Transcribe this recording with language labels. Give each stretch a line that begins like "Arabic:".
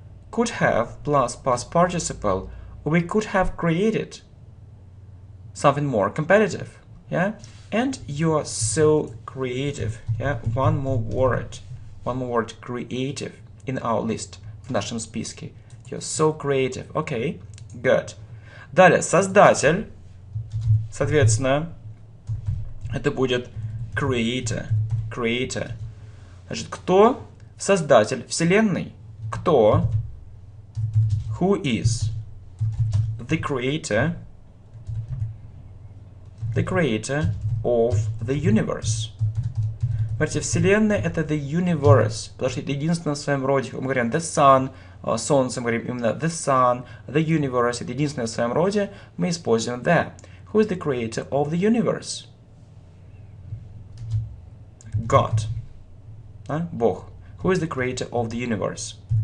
English: Could have plus past participle. We could have created something more competitive. Yeah? And you are so creative. Yeah? One more word, creative in our list,
Russian: в нашем списке.
English: You're so creative. Okay, good.
Russian: Далее, создатель. Соответственно, это будет creator.
English: Creator.
Russian: Значит, кто создатель Вселенной? Кто?
English: Who is the creator? The creator of the universe.
Russian: Смотрите, Вселенная это the universe, потому что это единственное в своем роде. Мы говорим the sun, Солнце, мы говорим именно the sun, the universe, это единственное в своем роде, мы используем the.
English: Who is the creator of the universe? God. Бог. Who is the creator of the universe?